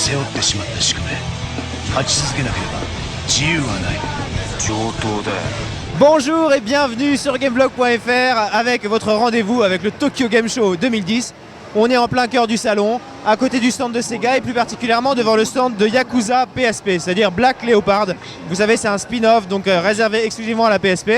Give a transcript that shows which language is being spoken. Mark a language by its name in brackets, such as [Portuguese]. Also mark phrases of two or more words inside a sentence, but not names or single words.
[Japanese] ってしまった宿命。勝ち続けなければ自由はない。上等だよ。 [French] Bonjour et bienvenue sur Gameblog.fr avec votre rendez-vous avec le Tokyo Game Show 2010. On est en plein cœur du salon, à côté du stand de Sega et plus particulièrement devant le stand de Yakuza PSP, c'est-à-dire Black Leopard. Vous savez, c'est un spin-off donc réservé exclusivement à la PSP.